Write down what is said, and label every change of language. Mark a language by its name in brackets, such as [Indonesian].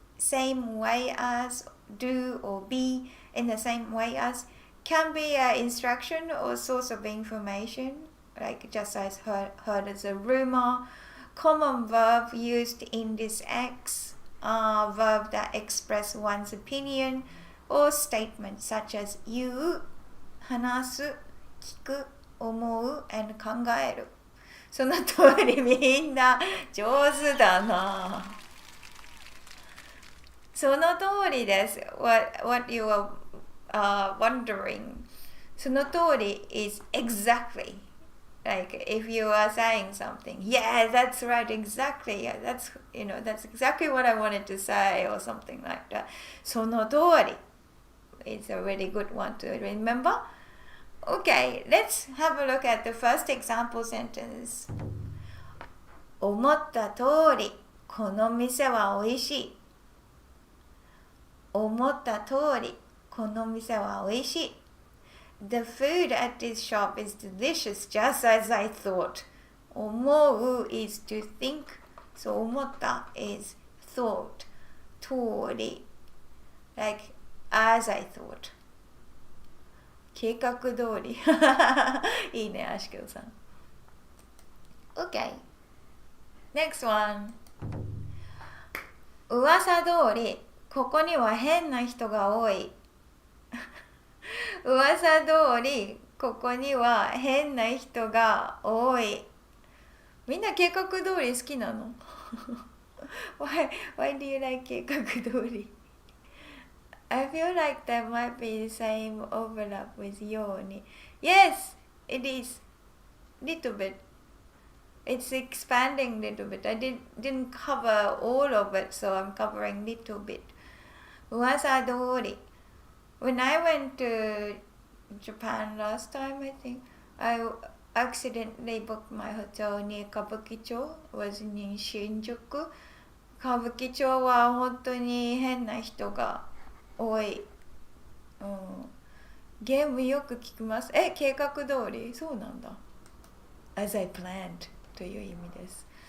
[English] Same way as do or be, in the same way as, can be an instruction or source of information, like just as heard as a rumor. Common verb used in this verb that express one's opinion or statement such as 言う、話す、聞く、思う and 考える。 [Japanese] その通りみんな上手だな。その通りです。 [English] What you are wondering. その通り is exactly. Like if you are saying something, yeah, that's right, exactly. Yeah, that's exactly what I wanted to say or something like that. その通り It's a really good one to remember. Okay, let's have a look at the first example sentence. [Japanese] 思った通り、この店は美味しい。思った通り、この店は美味しい。 [English] The food at this shop is delicious, just as I thought. 思う is to think. So 思った is thought. 通り like as I thought. [Japanese] 計画通りいいね、アシケルさん。 [English] Okay. Next one. [Japanese] 噂通り、ここには変な人が多い。噂通り、ここには変な人が多い。みんな計画通り好きなの [English] why do you like 計画通り I feel like that might be the same overlap with ように。 Yes, it is. Little bit. It's expanding little bit. I didn't cover all of it, so I'm covering little bit. [Japanese] 噂通り。 [English] When I went to Japan last time, I think, I accidentally booked my hotel near 歌舞伎町 was in 新宿。 [Japanese] 歌舞伎町は本当に変な人が多い。ゲームよく聞きます。計画通りそうなんだ。 [English] As I planned [Japanese] という意味です。